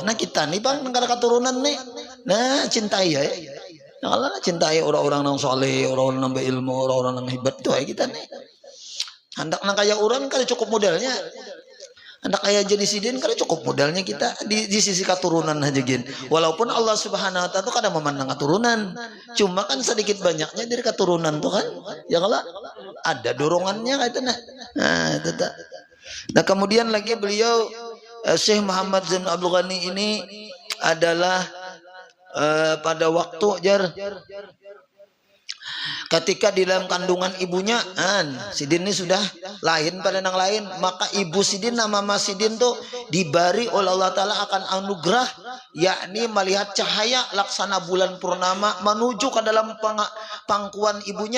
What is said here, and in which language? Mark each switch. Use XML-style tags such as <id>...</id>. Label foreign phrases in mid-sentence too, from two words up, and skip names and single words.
<bjn>Nah kita nih bang nang kada keturunan nih nah cintai ya nah, Allah cintai orang-orang yang soleh, orang-orang yang berilmu, orang-orang yang hebat itu ya kita nih. Hendak nang kaya orang kada cukup modalnya. Hendak kaya jadi Sidin kada cukup modalnya kita di sisi keturunan aja gin. Walaupun Allah</bjn> <ar>سبحانه وتعالى</ar> <bjn>kada memandang keturunan. Cuma kan sedikit banyaknya dari keturunan tuh kan. Ya kalau ada dorongannya kayak itu nah. Nah, itu tak. Nah, kemudian lagi beliau Syekh Muhammad Zain Abdul Ghani ini adalah pada waktu ketika di dalam kandungan ibunya Sidin ini sudah lain pada nang lain, maka ibu Sidin nama Mas Sidin tuh diberi oleh Allah Ta'ala akan anugerah, yakni melihat cahaya laksana bulan purnama menuju ke dalam pangkuan ibunya.</bjn>